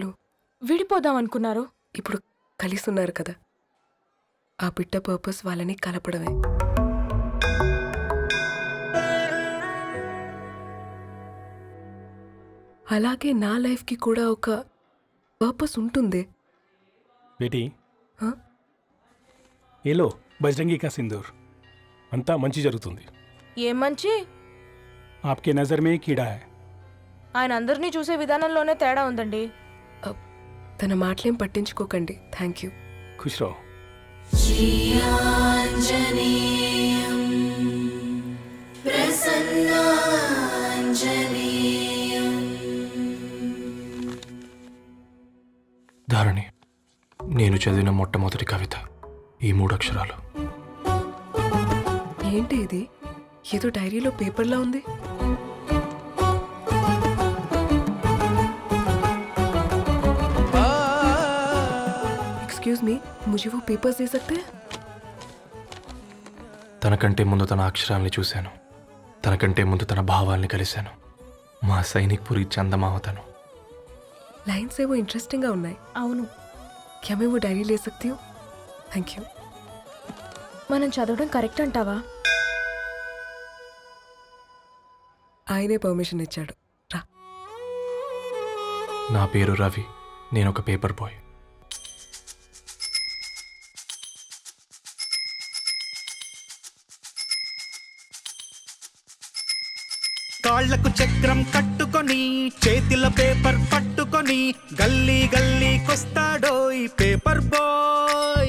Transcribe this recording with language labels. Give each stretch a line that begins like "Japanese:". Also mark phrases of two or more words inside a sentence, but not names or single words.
Telugu: విడిపోదాం అనుకున్నారు. ఇప్పుడు కలిసి ఉన్నారు కదా. ఆ పిట్ట పర్పస్ వాళ్ళని కలపడమే. అలాగే నా లైఫ్కి కూడా ఒక పర్పస్ ఉంటుంది.
Hindi: बेटी हाँ? ये लो बजरंगी का सिंदूर,
Telugu: అంతా మంచి
Hindi: जరుగుతుంది.
Telugu: ఏం మంచి?
Hindi: आपके नजर में कीड़ा है.
Telugu: ఆయన అందరినీ చూసే విధానంలోనే తేడా ఉందండి. తన మాటలేం పట్టించుకోకండి.
English: thank you.
Hindi: खुश रहो.
Telugu: ధారణి, నేను చదివిన మొట్టమొదటి కవిత ఈ 3 అక్షరాలు. ఏంటి ఇది? ఏదో డైరీలో పేపర్లా ఉంది.
English: excuse me,
Hindi: मुझे वो पेपर्स दे सकते हैं?
Telugu: తనకంటే ముందు తన అక్షరాల్ని చూశాను, తనకంటే ముందు తన భావాల్ని కలిశాను. మా సైనిక్ పురి చందమావతను. लाइन्स ఏవో ఇంట్రెస్టింగ్ గా ఉన్నాయి. అవును,
Hindi: क्या मैं वो डायरी ले सकती हूँ?
English: thank you.
Telugu: మనం చదవడం కరెక్ట్ అంటావా? ఆయనే పర్మిషన్ ఇచ్చాడు. రా. నా పేరు రవి, నేను ఒక
English: paper boy.
Telugu: కాళ్లకు చక్రం కట్టుకొని చేతిలో పేపర్ పట్టుకొని గల్లీ గల్లీకొస్తాడోయ్
English: paper boy.